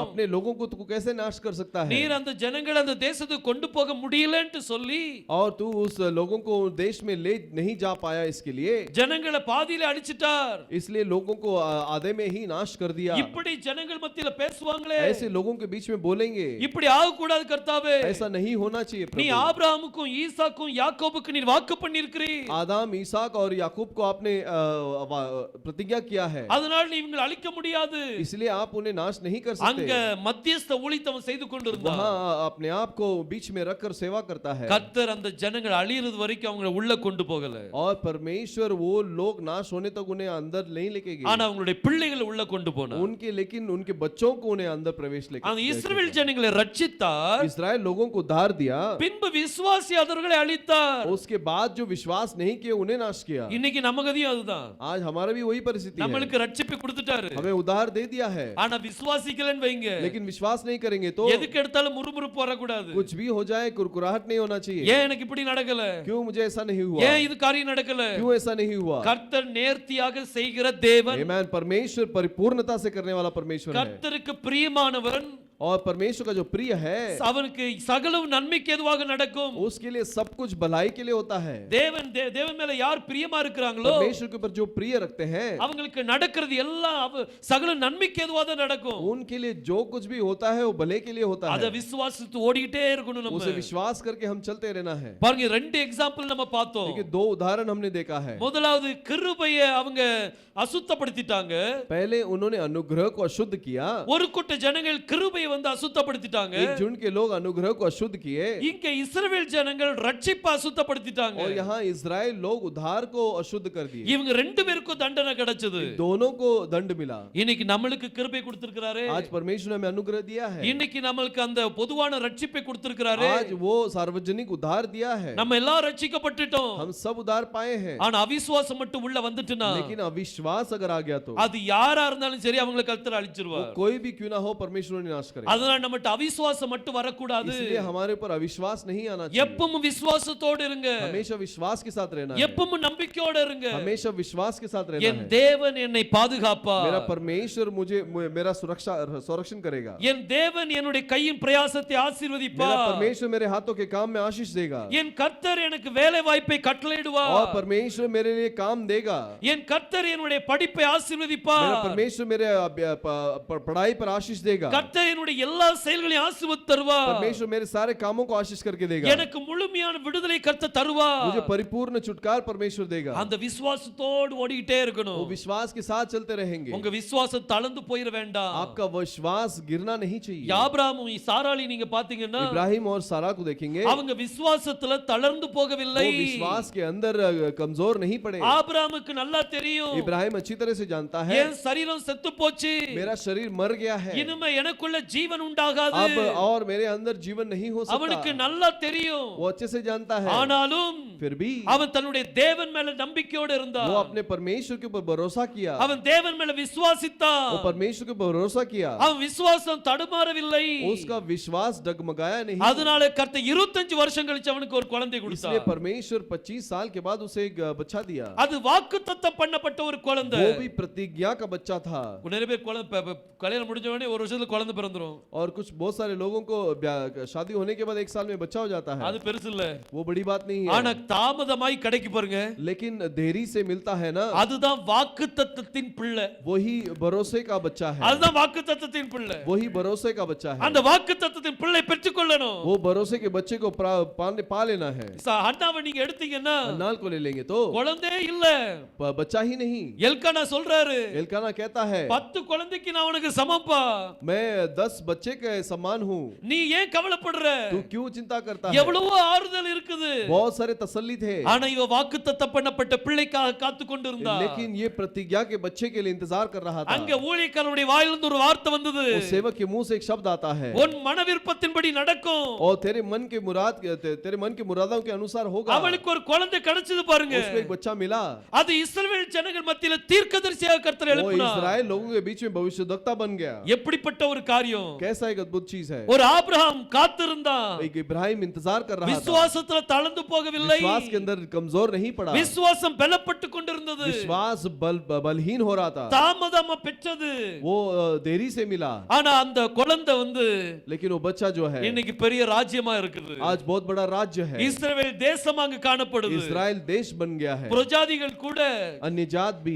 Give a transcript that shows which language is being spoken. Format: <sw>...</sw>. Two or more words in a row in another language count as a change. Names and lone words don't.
<hi>अपने लोगों को तू कैसे नाश कर सकता है?</hi> <ta>நீர் அந்த ஜனங்களை அந்த தேசத்துக்கு கொண்டு போக முடியலன்னு சொல்லி</ta> <hi>और तू उस लोगों को देश में ले नहीं जा पाया, इसके लिए</hi> <ta>ஜனங்களை பாதியில அழிச்சிட்டார்.</ta> <hi>इसलिए लोगों को आधे में ही नाश कर दिया.</hi> <ta>இப்படி ஜனங்கள் மத்தியில பேசுவாங்களே,</ta> <hi>ऐसे लोगों के बीच में बोलेंगे,</hi> <ta>இப்படி ஆக கூடாது கர்த்தாவே.</ta> <hi>ऐसा नहीं होना चाहिए</hi> <ta>நீ</ta> <hi>प्रभु.</hi> <ta>ஆபிரகாமுக்கும் ஈசாக்கும் யாக்கோபுக்கு நீர் வாக்கு பண்ணியிருக்கிறீர்.</ta> <hi>आदम ईसाक और याकूब को आपने प्रतिज्ञा किया है,</hi> <ta>அதனால நீ இவங்களை அழிக்க முடியாது.</ta> <hi>इसलिए आप उन्हें नाश नहीं कर</hi> <ta>அங்க</ta> <hi>सकते.</hi> <ta>மத்தியஸ்த ஊழியத்தம் செய்து கொண்டிருந்தான்.</ta> <hi>वहाँ अपने आप को बीच में रखकर सेवा करता है.</hi> <ta>கர்த்தர் அந்த ஜனங்கள் அழியிறது வரைக்கும் அவங்களை உள்ள கொண்டு போகல.</ta> <hi>और परमेश्वर वो लोग नाश होने तक उन्हें अंदर नहीं लेके गए,</hi> <ta>ஆனா அவங்களுடைய பிள்ளைகளை உள்ள கொண்டு போனார்.</ta> <hi>उनके लेकिन उनके बच्चों को उन्हें अंदर प्रवेश</hi> <ta>அந்த</ta> <hi>लेकर</hi> <ta>இஸ்ரவேல் ஜனங்களை ரட்சித்தார்.</ta> <hi>इस्राएल लोगों को उद्धार दिया,</hi> <ta>பின்பு விசுவாசியாதவர்களை அழித்தார்.</ta> <hi>उसके बाद जो विश्वास नहीं किए उन्हें नाश किया।</hi> <ta>இன்னைக்கு நம்ம கதியும் அதுதான்.</ta> <hi>आज हमारा भी वही परिस्थिति है,</hi> <ta>நம்மளுக்கு ரட்சிப்பு கொடுத்துட்டாரு.</ta> <hi>हमें उद्धार दे दिया है,</hi> <ta>ஆனா விசுவாசிக்கலன்னு வைங்க,</ta> <hi>लेकिन विश्वास नहीं करेंगे तो</hi> <ta>எதுக்கு எடுத்தாலும் முறுமுறுப்பு வரக்கூடாது.</ta> <hi>कुछ भी हो जाए, कुरकुराहट नहीं होना चाहिए।</hi> <ta>ஏன் எனக்கு இப்படி நடக்கல,</ta> <hi>क्यों मुझे ऐसा नहीं हुआ,</hi> <ta>ஏன் இது காரியம் நடக்கல?</ta> <hi>क्यों ऐसा नहीं हुआ?</hi> <ta>கர்த்தர் நேர்த்தியாக செய்கிற தேவன்,</ta> <hi>आमेन। परमेश्वर परिपूर्णता से करने वाला परमेश्वर है,</hi> <ta>கர்த்தருக்கு பிரியமானவன்,</ta> <hi>और परमेश्वर का जो प्रिय है</hi> <ta>அவனுக்கு சகலம் நன்மைக்கு ஏதுவாக நடக்கும்.</ta> <hi>उसके लिए सब कुछ भलाई के लिए होता है।</hi> <ta>தேவன் மேல யார் பிரியமா இருக்கிறாங்களோ,</ta> <hi>परमेश्वर के ऊपर जो प्रिय रखते हैं</hi> <ta>அவங்களுக்கு நடக்கிறது எல்லாம் சகலம் நன்மைக்கு ஏதுவாக நடக்கும்.</ta> <hi>उनके लिए जो कुछ भी होता है वो भले के लिए होता</hi> <ta>அத</ta> <hi>है,</hi> <ta>விசுவாசித்து ஓடிட்டே இருக்கணும். நம்ம</ta> <hi>उसे विश्वास करके हम चलते रहना है।</hi> <ta>பாருங்க, ரெண்டு எக்ஸாம்பிள் நம்ம பார்த்தோம்.</ta> <hi>देखिए दो उदाहरण हमने देखा है।</hi> <ta>முதலாவது கிருபையை அவங்க அசுத்தப்படுத்திட்டாங்க.</ta> <hi>पहले उन्होंने अनुग्रह को अशुद्ध किया,</hi> <ta>ஒரு கூட்ட ஜனங்கள் கிருபையை வந்து அசுத்தப்படுத்திட்டாங்க.</ta> <hi>एक झुंड के लोग अनुग्रह को अशुद्ध किए,</hi> <ta>இங்க இஸ்ரவேல் ஜனங்கள் ரட்சிப்பை அசுத்தப்படுத்திட்டாங்க.</ta> <hi>और यहाँ इजराइल लोग उद्धार को अशुद्ध कर दिए।</hi> <ta>இவங்க ரெண்டு பேருக்கும் தண்டனை கிடைச்சது.</ta> <hi>दोनों को दंड मिला।</hi> <ta>இன்னைக்கு நம்மளுக்கு கிருபை கொடுத்திருக்கிறாரு.</ta> <hi>आज परमेश्वर ने हमें अनुग्रह दिया है,</hi> <ta>இன்னைக்கு நம்மளுக்கு அந்த பொதுவான ரட்சிப்பை கொடுத்திருக்கிறாரு.</ta> <hi>आज वो सार्वजनिक उद्धार दिया है,</hi> <ta>நம்ம எல்லாம் ரட்சிக்கப்பட்டுட்டோம்.</ta> <hi>हम सब उद्धार पाए हैं।</hi> <ta>ஆனா அவிசுவாசம் மட்டும் உள்ள வந்துட்டுனா,</ta> <hi>लेकिन अविश्वास अगर आ गया तो</hi> <ta>அது யாரா இருந்தாலும் சரி அவங்களை கர்த்தர் அழிச்சிருவார்.</ta> <hi>कोई भी क्यों ना हो परमेश्वर ने नाश करेगा।</hi> <ta>அதனால நம்மட்ட அவிசுவாசம் மட்டும் வரக்கூடாது.</ta> <hi>इसलिए हमारे ऊपर अविश्वास नहीं आना चाहिए,</hi> <ta>எப்பவும் விசுவாசத்தோடு இருங்க.</ta> <hi>हमेशा विश्वास के साथ रहना है,</hi> <ta>எப்பவும் நம்பிக்கையோடு இருங்க.</ta> <hi>हमेशा विश्वास के साथ रहना</hi> <ta>என்</ta> <hi>है।</hi> <ta>தேவன் என்னை பாதுகாப்பார்.</ta> <hi>मेरा परमेश्वर मुझे मेरा संरक्षण करेगा।</hi> <ta>என் தேவன் என்னுடைய கையின் பிரயாசத்தை</ta> <hi>मेरा</hi> <ta>ஆசீர்வதிப்பார்.</ta> <hi>परमेश्वर मेरे हाथों के काम में आशीष देगा,</hi> <ta>என் கர்த்தர் எனக்கு வேலை வாய்ப்பை கட்டளையிடுவார்.</ta> <hi>और परमेश्वर मेरे लिए काम देगा।</hi> <ta>என் கர்த்தர் என்னுடைய படிப்பை ஆசீர்வதிப்பார்.</ta> <hi>मेरा परमेश्वर मेरे पढ़ाई पर आशीष देगा।</hi> <ta>கர்த்தர் என்னுடைய எல்லா செயல்களையும் ஆசீர்வதித்து தருவார்.</ta> <hi>परमेश्वर मेरे सारे कामों को आशीष करके देगा।</hi> <ta>எனக்கு முழுமையான விடுதலை கர்த்தர் தருவார்.</ta> <hi>मुझे परिपूर्ण छुटकारा परमेश्वर देगा।</hi> <ta>அந்த விசுவாசத்தோடு ஓடிட்டே</ta> <hi>वो</hi> <ta>இருக்கணும்.</ta> <hi>विश्वास के साथ चलते रहेंगे,</hi> <ta>உங்க விசுவாசம் தளர்ந்து போயிர வேண்டாம்.</ta> <hi>आपका विश्वास गिरना नहीं चाहिए।</hi> <ta>ஆபிரகாமும் சாராளி நீங்க பாத்தீங்கன்னா,</ta> <hi>इब्राहिम और सारा को देखेंगे,</hi> <ta>அவங்க விசுவாசத்துல தளர்ந்து போகவில்லை.</ta> <hi>वो विश्वास के अंदर कमजोर नहीं पड़े।</hi> <ta>ஆபிரகாமுக்கு நல்லா தெரியும்,</ta> <hi>इब्राहिम अच्छी तरह से जानता है,</hi> <ta>என் சரீரம் செத்து போச்சு,</ta> <hi>मेरा शरीर मर गया है,</hi> <ta>இனிமே எனக்குள்ள ஜீவன் உண்டாகாது.</ta> <hi>अब और मेरे अंदर जीवन नहीं हो</hi> <ta>அவனுக்கு</ta> <hi>सकता।</hi> <ta>நல்லா தெரியும்.</ta> <hi>वो अच्छे से जानता है,</hi> <ta>ஆனாலும்</ta> <hi>फिर भी</hi> <ta>அவன் தன்னுடைய தேவன் மேல நம்பிக்கையோடு இருந்தான்.</ta> <hi>वो अपने परमेश्वर के ऊपर भरोसा किया,</hi> <ta>அவன் தேவன் மேல விசுவாசித்தான்.</ta> <hi>वो परमेश्वर के ऊपर भरोसा किया,</hi> <ta>அவன் விசுவாசம் தடுமாறவில்லை.</ta> <hi>उसका विश्वास डगमगाया नहीं।</hi> <ta>அதனால கர்த்தர் 25 வருஷம் கழிச்சு அவனுக்கு ஒரு குழந்தை</ta> <hi>इसलिए</hi> <ta>கொடுத்தார்.</ta> <hi>परमेश्वर 25 साल के बाद उसे एक बच्चा दिया।</hi> <ta>அது வாக்குத்தத்தம் பண்ணப்பட்ட ஒரு குழந்தை.</ta> <hi>वो भी प्रतिज्ञा का बच्चा था।</hi> <ta>நிறைய பேர் கல்யாணம் முடிஞ்ச உடனே ஒரு வருஷத்துல குழந்தை பிறந்துரும்.</ta> <hi>और कुछ बहुत सारे लोगों को शादी होने के बाद 1 साल में बच्चा हो जाता है,</hi> <ta>அது பெருசு இல்ல.</ta> <hi>वो बड़ी बात नहीं</hi> <ta>ஆனா</ta> <hi>है।</hi> <ta>தாமதமாய் கிடைக்கு பாருங்க,</ta> <hi>लेकिन देरी से मिलता है ना,</hi> <ta>அதுதான் வாக்குத்தத்தத்தின் பிள்ளை.</ta> <hi>वही भरोसे का बच्चा है,</hi> <ta>அதுதான் வாக்குத்தத்தத்தின் பிள்ளை.</ta> <hi>वही भरोसे का बच्चा है।</hi> <ta>அந்த வாக்குத்தத்தத்தின் பிள்ளை பெற்றுக்கொள்ளணும்.</ta> <hi>वो भरोसे के बच्चे को पा लेना है।</hi> <ta>அண்ணாவை நீங்க எடுத்தீங்கன்னா</ta> <hi>अन्नाल को ले लेंगे तो</hi> <ta>குழந்தையே இல்ல.</ta> <hi>बच्चा ही नहीं।</hi> <ta>எல்கானா சொல்றாரு,</ta> <hi>एल्काना कहता है,</hi> <ta>10 குழந்தைக்கு நான் உனக்கு சமப்பா.</ta> <hi>मैं 10 बच्चे के समान हूँ,</hi> <ta>நீ ஏன் கவலைப்படுற?</ta> <hi>तू क्यों चिंता करता है?</hi> <ta>எவ்வளவோ ஆறுதல் இருக்குது.</ta> <hi>बहुत सारे तसल्ली थे,</hi> <ta>ஆனா இவ வாக்குத்தத்தம் பண்ணப்பட்ட பிள்ளைக்காக காத்து கொண்டிருந்தா.</ta> <hi>लेकिन ये प्रतिज्ञा के बच्चे के लिए इंतजार कर रहा था।</hi> <ta>அங்க ஊழியக்காரனுடைய வாயிலிருந்து ஒரு வார்த்தை வந்தது,</ta> <hi>उस सेवक के मुंह से एक शब्द आता है,</hi> <ta>உன் மன விருப்பத்தின்படி நடக்கும்.</ta> <hi>और तेरे मन के मुरादों के अनुसार होगा।</hi> <ta>அவளுக்கு ஒரு குழந்தை கிடைச்சது பாருங்க.</ta> <hi>उसको एक बच्चा मिला।</hi> <ta>அது இஸ்ரவேல் ஜனங்கள் மத்தியில தீர்க்கதரிசியாக கர்த்தர்</ta> <hi>वो</hi> <ta>எழுப்பினார்.</ta> <hi>इस्राएल लोगों के बीच में भविष्यद्वक्ता बन गया।</hi> <ta>எப்படிப்பட்ட ஒரு காரியம்!</ta> <hi>कैसा एक अद्भुत चीज है।</hi> <ta>ஒரு ஆபிரகாம் காத்திருந்தான்,</ta> <hi>एक इब्राहिम इंतजार कर रहा था,</hi> <ta>விசுவாசத்துல தளர்ந்து போகவில்லை.</ta> <hi>विश्वास के अंदर कमजोर नहीं पड़ा,</hi> <ta>விசுவாசம் பலப்பட்டு கொண்டிருந்தது.</ta> <hi>विश्वास बलहीन हो रहा था,</hi> <ta>தாமதமா பெற்றது.</ta> <hi>वो देरी से मिला।</hi> <ta>ஆனா அந்த குழந்தை வந்து</ta> <hi>लेकिन वो बच्चा जो है</hi> <ta>இன்னைக்கு பெரிய ராஜ்யமா இருக்குது.</ta> <hi>आज बहुत बड़ा राज्य है।</hi> <ta>இஸ்ரவேல் தேசம் அங்கு காணப்படுது.</ta> <hi>इस्राएल देश बन गया है।</hi> <ta>பிரஜாதிகள் கூட</ta> <hi>अन्य जात भी</hi>